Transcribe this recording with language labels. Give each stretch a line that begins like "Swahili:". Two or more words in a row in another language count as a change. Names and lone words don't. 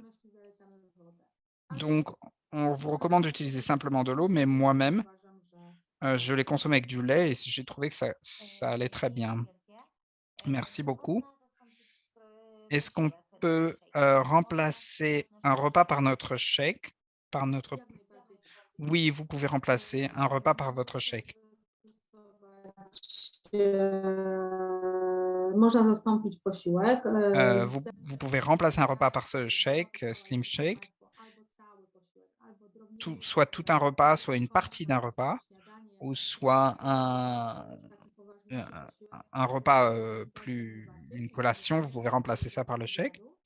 French: Donc, on vous recommande d'utiliser simplement de l'eau, mais moi-même, je l'ai consommé avec du lait et j'ai trouvé que ça allait très bien. Merci beaucoup. Est-ce qu'on peut remplacer un repas par notre shake? Oui, vous pouvez remplacer un repas par votre shake.
Polish: Można zastąpić posiłek.
French: Vous pouvez remplacer un repas par ce shake, Slim Shake, soit tout un repas, soit une partie d'un repas, ou soit un repas une collation, vous pouvez remplacer ça par le shake.